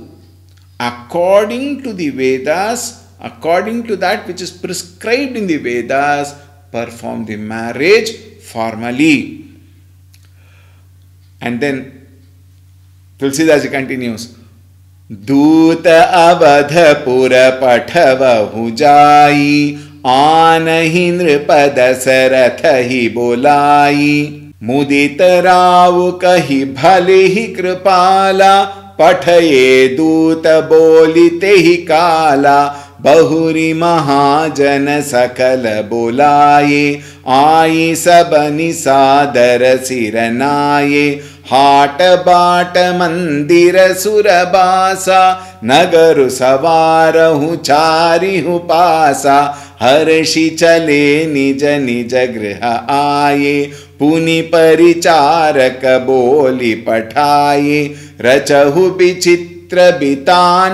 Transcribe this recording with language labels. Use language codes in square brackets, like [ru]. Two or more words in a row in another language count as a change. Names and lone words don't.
[en] According to the Vedas, according to that which is prescribed in the Vedas, perform the marriage formally. And then Tulsidas continues. [awa] दूत अवध पुर पठव हुजाई आनहि नृपद सारथहि बोलाई मुदित राउ कहि भलेहि कृपाला पठये दूत बोलिते ही काला, बहुरी महाजन सकल बोलाये, आई सबनि सादर सिर नाये, हाट बाट मंदिर सुरबासा, नगर सवारहु चारिहु पासा, हर्षि चले निज निज गृह आये, पुनि परिचारक बोली पठाये, रचहु विचित्र बितान